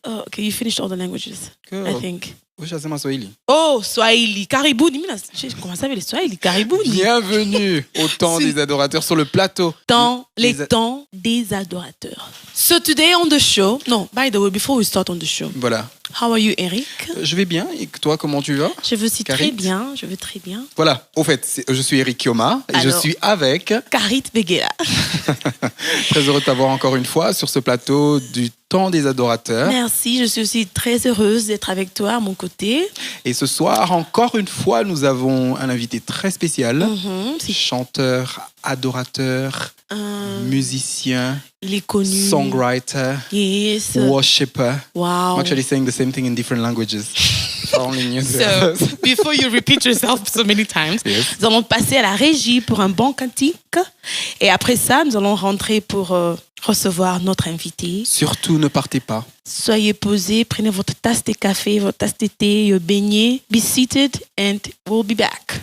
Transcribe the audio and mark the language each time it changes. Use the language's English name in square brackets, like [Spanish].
[English] Oh, okay, you finished all the languages, I think. [Swahili] Ushasema Swahili. Oh, Swahili, Karibouni. [French] J'ai commencé avec le Swahili, [Swahili] Karibouni. [French] Bienvenue au temps des adorateurs sur le plateau. Les temps des adorateurs. [English] So today on the show, no, by the way, before we start on the show, [French] Voilà. [English] how are you, Eric? [French] Je vais bien. Et toi, comment tu vas? Je vais aussi Karit? je vais très bien. Voilà. Au fait, je suis Eric Kioma et je Alors. suis avec. Karit Vegela. Très heureux de t'avoir encore une fois sur ce plateau du temps des adorateurs. Merci, je suis aussi très heureuse d'être avec toi à mon côté. Et ce soir, encore une fois, nous avons un invité très spécial. C'est- Chanteur, adorateur, musicien, Il est connu. [English] songwriter, Yes. worshipper. Wow. I'm actually saying the same thing in different languages. If I only knew that. So, before you repeat yourself so many times, Yes. [French] nous allons passer à la régie pour un bon cantique. Et après ça, nous allons rentrer pour recevoir notre invité. Surtout, ne partez pas. Soyez posés, prenez votre tasse de café, votre tasse de thé, baignez. [English] Be seated and we'll be back.